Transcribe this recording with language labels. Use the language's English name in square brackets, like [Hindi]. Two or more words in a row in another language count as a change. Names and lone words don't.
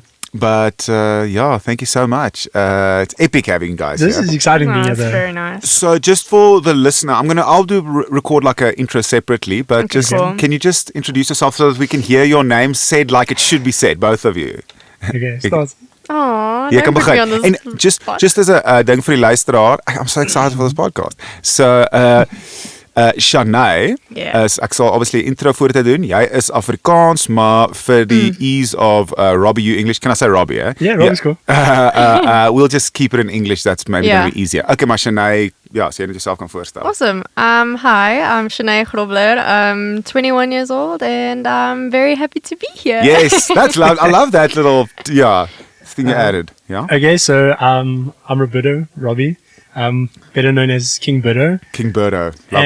[English] But thank you so much. It's epic having you guys This here. is exciting being That's here. very nice. So just for the listener, I'll record an intro separately, but Okay, cool. can you just introduce yourself so that we can hear your name said like it should be said, both of you? Okay, start. Oh, [Afrikaans] Jy kan [English] don't put me [Afrikaans] begin. [English] on this [Afrikaans] En [English] spot. just as a [Afrikaans] ding vir die luisteraar, [English] I'm so excited for this podcast. So Chane Yeah. [Afrikaans] is, ek sal obviously intro voor te doen. Jy is Afrikaans, maar vir die [English] ease of Robbie, you English. Can I say Robbie? Eh? Yeah, Robbie's cool. We'll just keep it in English. That's maybe Yeah. going to be easier. [Afrikaans] Okay, maar Chane, ja, so jy net jouself kan voorstel. [English] Awesome. Hi, I'm Chane Grobler. I'm 21 years old and I'm very happy to be here. Yes, that's love. I love that little thing you added. Yeah, Okay, so I'm Roberto, Robbie, better known as King Berto. King Birdo. Love